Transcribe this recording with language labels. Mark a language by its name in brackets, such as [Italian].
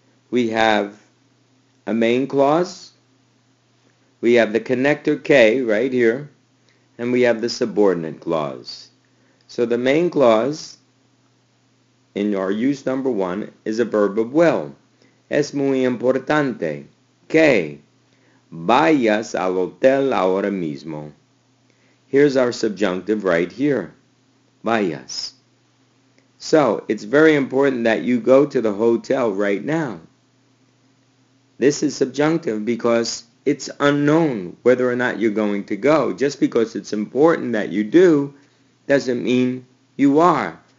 [English] We have a main clause, we have the connector que right here, and we have the subordinate clause. So the main clause in our use number one is a verb of will. [Spanish] Es muy importante que vayas al hotel ahora mismo. [English] Here's our subjunctive right here, vayas. So it's very important that you go to the hotel right now. This is subjunctive because it's unknown whether or not you're going to go. Just because it's important that you do doesn't mean you are.